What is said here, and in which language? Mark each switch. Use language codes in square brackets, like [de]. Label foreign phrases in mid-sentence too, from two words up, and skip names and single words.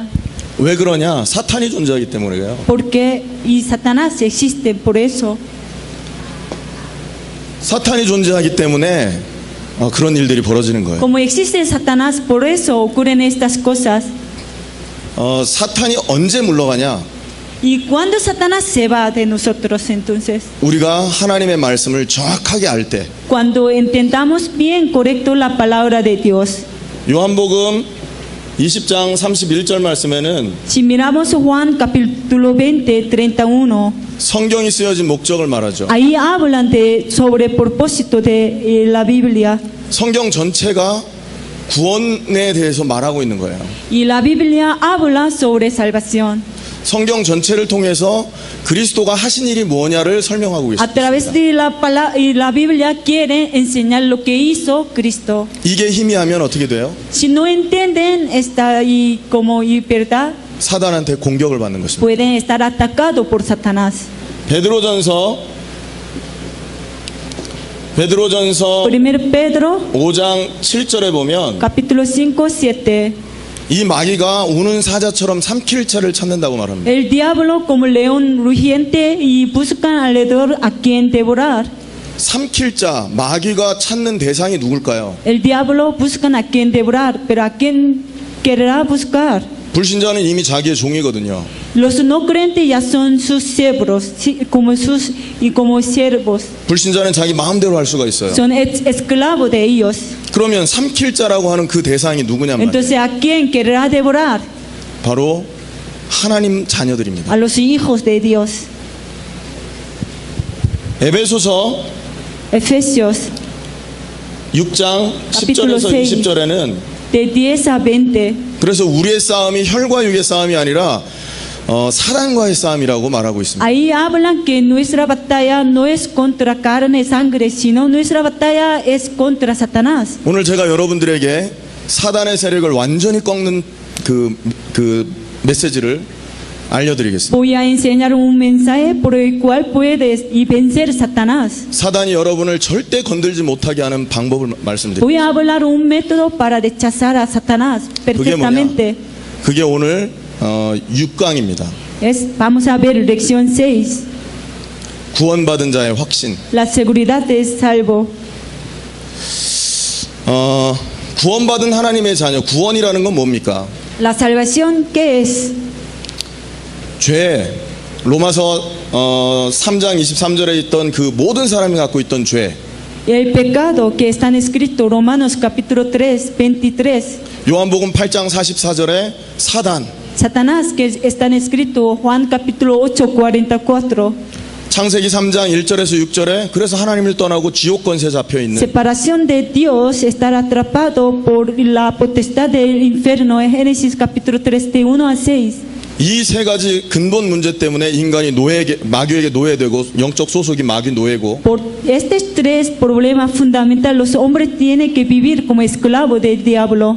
[ko] 왜 그러냐? 사탄이 존재하기 때문에요. [es] Porque y Satanás existe por eso. [ko] 사탄이 존재하기 때문에 그런 일들이 벌어지는 거예요. [es] Como existe Satanás, por eso ocurren estas cosas. [ko] 사탄이 언제 물러가냐? [es] ¿Y cuándo Satanás se va de nosotros entonces? [ko] 우리가 하나님의 말씀을 정확하게 알 때. [es] Cuando entendamos bien correcto la palabra de Dios. [ko] 요한복음 20장 31절 말씀에는 [es] Si miramos Juan capítulo 20, 31, [ko] 성경이 쓰여진 목적을 말하죠. [es] ahí hablan sobre el propósito de la Biblia. [ko] 성경 전체가 구원에 대해서 말하고 있는 거예요. [es] Y la Biblia habla sobre salvación. [ko] 성경 전체를 통해서 그리스도가 하신 일이 뭐냐를 설명하고 [es] A través [ko] 있습니다. [es] de la palabra y la Biblia quiere enseñar lo que hizo Cristo. [ko] 이게 희미하면 어떻게 돼요? [es] Si no entienden esta como verdad, [ko] 사단한테 공격을 받는 것입니다. [es] pueden estar atacados por Satanás. [ko] 베드로전서 [es] 1 Pedro [ko] 5장 7절에 보면 [es] capítulo 5, 7. [ko] 이 마귀가 우는 사자처럼 삼킬 자를 찾는다고 말합니다. [es] El diablo como león rugiente y buscan alrededor a quien devorar. [ko] 삼킬 자, 마귀가 찾는 대상이 누굴까요? [es] El diablo buscan a quien devorar, pero a quien querrá buscar. [ko] 불신자는 이미 자기의 종이거든요. [es] Los no creyentes ya son sus siervos, como siervos. [ko] 불신자는 자기 마음대로 할 수가 있어요. [es] Son esclavos de ellos. [ko] 그러면 삼킬 자라고 하는 그 대상이 누구냐 말이에요. [es] Entonces, ¿a quién querrá devorar? [ko] 바로 하나님 자녀들입니다. [es] A los hijos de Dios. [ko] 에베소서 [es] Efesios [ko] 6장 [es] Capítulo [ko] 10절에서 [es] 6. [ko] 20절에는 [es] de 10 a 20. [ko] 그래서 우리의 싸움이 혈과 육의 싸움이 아니라 사단과의 싸움이라고 말하고 있습니다. [es] Ahí hablan que nuestra batalla no es contra carne y sangre, sino nuestra batalla es contra Satanás. [ko] 오늘 제가 여러분들에게 사단의 세력을 완전히 꺾는 그 메시지를 알려드리겠습니다. [es] Voy a enseñar un mensaje por el cual puedes y vencer Satanás. [ko] 사단이 여러분을 절대 건들지 못하게 하는 방법을 말씀드립니다. [es] Voy a hablar un método para rechazar a Satanás [ko] 그게 뭐냐? [es] perfectamente. [ko] 그게 오늘 6강입니다. [es] Vamos a ver lección 6, [ko] 구원받은 자의 확신. [es] la seguridad de salvo. [ko] 구원받은 하나님의 자녀, 구원이라는 건 뭡니까? [es] La salvación, ¿qué es? [ko] 죄, 로마서 3장 23절에 있던 그 모든 사람이 갖고 있던 죄, [es] El pecado que está escrito Romanos capítulo 3, 23. [ko] 요한복음 8장 44절에 사단, [es] Satanás que está escrito Juan capítulo 8, 44. [ko] 창세기 3장 1절에서 6절에 그래서 하나님을 떠나고 지옥 권세 잡혀 있는 [es] Separación de Dios, estar atrapado por la potestad del infierno en Génesis capítulo 3, de 1 a 6. [ko] 이 세 가지 근본 문제 때문에 인간이 마귀에게 노예되고 영적 소속이 마귀 노예고 [es] Por estos tres problemas fundamentales, los hombres tienen que vivir como esclavos del diablo.